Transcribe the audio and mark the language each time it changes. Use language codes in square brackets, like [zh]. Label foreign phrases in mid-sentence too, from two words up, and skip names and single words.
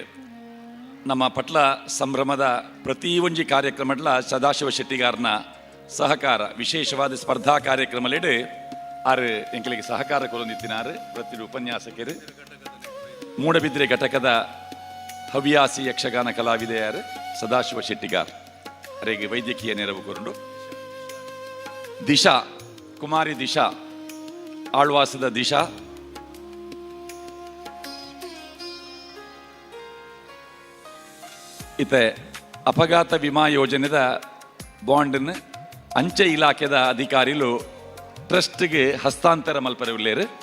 [tcy] ನಮ್ಮ ಪಟ್ಲ ಸಂಭ್ರಮದ ಪ್ರತಿ ಒಂಜಿ ಕಾರ್ಯಕ್ರಮಡ್ಲ ಸದಾಶಿವ ಶೆಟ್ಟಿಗಾರ್ನ ಸಹಕಾರ ವಿಶೇಷವಾದ ಸ್ಪರ್ಧಾ ಕಾರ್ಯಕ್ರಮಲಿಡು ಆರು ಎಂಕಲಿಗೆ ಸಹಕಾರ ಕೊರೊಂದಿತ್ತಿನಾರು ಪ್ರತಿ ಉಪನ್ಯಾಸಕರು. ಮೂಡಬಿದ್ರೆ ಘಟಕದ ಹವ್ಯಾಸಿ ಯಕ್ಷಗಾನ ಕಲಾವಿದೆಯಾರು ಸದಾಶಿವ ಶೆಟ್ಟಿಗಾರ್ ಅವರಿಗೆ ವೈದ್ಯಕೀಯ ನೆರವು ಕೊರಡು. ದಿಶಾ ಕುಮಾರಿ ದಿಶಾ ಆಳ್ವಾಸದ ದಿಶಾ. ಇತ್ತೆ ಅಪಘಾತ ವಿಮಾ ಯೋಜನೆದ ಬಾಂಡನ್ನು ಅಂಚೆ ಇಲಾಖೆದ ಅಧಿಕಾರಿಗಳು ಟ್ರಸ್ಟ್ಗೆ ಹಸ್ತಾಂತರ ಮಲ್ಪರವಿಲ್ಲೇರು.